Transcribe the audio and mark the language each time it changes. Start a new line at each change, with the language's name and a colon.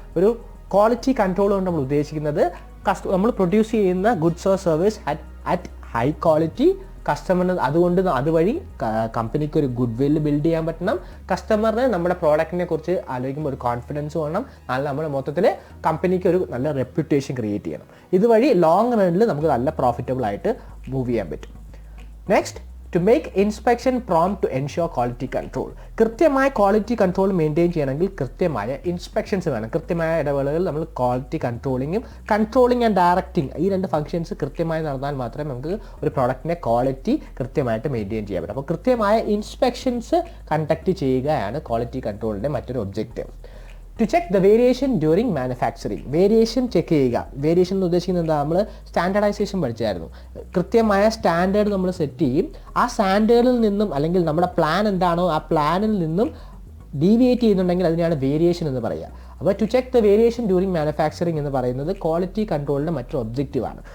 Malayalam: ഒരു quality control കൊണ്ട് നമ്മൾ ഉദ്ദേശിക്കുന്നത് നമ്മൾ പ്രൊഡ്യൂസ് ചെയ്യുന്ന
English: goods or service at high quality,
Malayalam: കസ്റ്റമറിന് അതുവഴി കമ്പനിക്ക് ഒരു ഗുഡ് വില്ല് ബിൽഡ് ചെയ്യാൻ പറ്റണം, കസ്റ്റമറിന് നമ്മുടെ പ്രോഡക്റ്റിനെ കുറിച്ച് ആലോചിക്കുമ്പോൾ ഒരു കോൺഫിഡൻസ് വേണം, നമ്മുടെ മൊത്തത്തിൽ കമ്പനിക്ക് ഒരു നല്ല റെപ്യൂട്ടേഷൻ ക്രിയേറ്റ് ചെയ്യണം. ഇതുവഴി ലോങ് റണ്ണിൽ നമുക്ക് നല്ല പ്രോഫിറ്റബിൾ ആയിട്ട് മൂവ് ചെയ്യാൻ പറ്റും.
English: Next, to make inspection prompt to ensure quality control.
Malayalam: കൃത്യമായ ക്വാളിറ്റി കൺട്രോൾ മെയിൻറ്റെയിൻ ചെയ്യണമെങ്കിൽ കൃത്യമായ ഇൻസ്പെക്ഷൻസ് വേണം. കൃത്യമായ ഇടവേളകളിൽ നമ്മൾ ക്വാളിറ്റി കൺട്രോളിങ് ആൻഡ് ഡയറക്റ്റിംഗ്, ഈ രണ്ട് ഫംഗ്ഷൻസ് കൃത്യമായി നടന്നാൽ മാത്രമേ നമുക്ക് ഒരു പ്രോഡക്റ്റിൻ്റെ ക്വാളിറ്റി കൃത്യമായിട്ട് മെയിൻറ്റെയിൻ ചെയ്യാൻ പറ്റും. അപ്പോൾ കൃത്യമായ ഇൻസ്പെക്ഷൻസ് കണ്ടക്ട് ചെയ്യുകയാണ് ക്വാളിറ്റി കൺട്രോളിൻ്റെ മറ്റൊരു objective.
English: To check the variation during manufacturing. Variation check
Malayalam: ചെയ്യുക. വേരിയേഷൻ എന്ന് ഉദ്ദേശിക്കുന്നത് എന്താ? നമ്മൾ സ്റ്റാൻഡേർഡൈസേഷൻ പഠിച്ചായിരുന്നു. കൃത്യമായ സ്റ്റാൻഡേർഡ് നമ്മൾ സെറ്റ് ചെയ്യും. ആ സ്റ്റാൻഡേർഡിൽ നിന്നും അല്ലെങ്കിൽ നമ്മുടെ പ്ലാൻ എന്താണോ ആ പ്ലാനിൽ നിന്നും ഡീവിയേറ്റ് ചെയ്യുന്നുണ്ടെങ്കിൽ അതിനെയാണ് വേരിയേഷൻ എന്ന് പറയുക. അപ്പോൾ
English: to check the variation during manufacturing
Malayalam: എന്ന് പറയുന്നത് ക്വാളിറ്റി കൺട്രോളിൻ്റെ മറ്റൊരു ഒബ്ജക്റ്റീവാണ്.